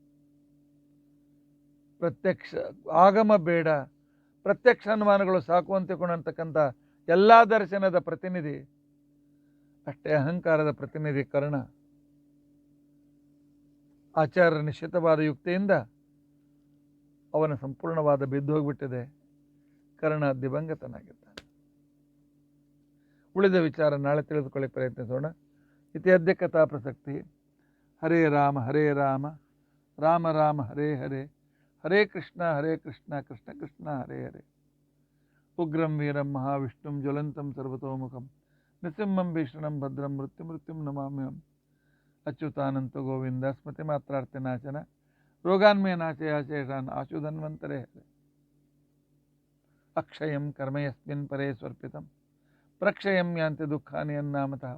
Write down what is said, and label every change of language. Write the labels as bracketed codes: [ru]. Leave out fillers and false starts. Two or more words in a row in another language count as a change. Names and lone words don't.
[kn] ಪ್ರತ್ಯಕ್ಷ ಆಗಮ ಬೇಡ, ಪ್ರತ್ಯಕ್ಷ ಅನುಮಾನಗಳು ಸಾಕು ಅಂತಕೊಂಡಂತಕ್ಕಂಥ ಎಲ್ಲ ದರ್ಶನದ ಪ್ರತಿನಿಧಿ, ಅಷ್ಟೇ ಅಹಂಕಾರದ ಪ್ರತಿನಿಧಿ ಕರ್ಣ. ಆಚಾರ್ಯರ ನಿಶ್ಚಿತವಾದ ಯುಕ್ತಿಯಿಂದ ಅವನ ಸಂಪೂರ್ಣವಾದ ಬಿದ್ದು ಹೋಗಿಬಿಟ್ಟಿದೆ. ಕರ್ಣ ದಿವಂಗತನಾಗಿದ್ದಾನೆ. ಉಳಿದ ವಿಚಾರ ನಾಳೆ ತಿಳಿದುಕೊಳ್ಳಿಕ್ಕೆ ಪ್ರಯತ್ನಿಸೋಣ. [sa] ಇತಿ ಅದ್ಯ ಕಥಾ ಪ್ರಸಕ್ತಿ. ಹರೇ ರಾಮ ರಾಮ ರಾಮ ಹರೇ ಹರೇ, ಹರೇ ಕೃಷ್ಣ ಕೃಷ್ಣ ಕೃಷ್ಣ ಹರೇ ಹರೇ. ಉಗ್ರಂ ವೀರಂ ಮಹಾವಿಷ್ಣುಂ ಜ್ವಲಂತಂ ಸರ್ವತೋಮುಖಂ ನೃಸಿಂಹಂ ಭೀಷಣಂ ಭದ್ರಂ ಮೃತ್ಯುಂ ನಮಾಮ್ಯಹಂ. ಅಚ್ಯುತಾನಂತ ಗೋವಿಂದ ಸ್ಮೃತಿ ಮಾತ್ರಾರ್ಥಿನಾಶನ ರೋಗಾನ್ಮೇ ನಾಶಯಾಶೇಷಾನ್ ಆಶುಧನ್ವಂತರೇ ಹರೇ. ಅಕ್ಷಯಂ ಕರ್ಮಯಸ್ಮಿನ್ ಪರೇ ಸ್ವರ್ಪಿತಂ ಪ್ರಕ್ಷಯಂ ಯಾಂತಿ ದುಃಖಾನಿ ಅನ್ನಾಮತಃ.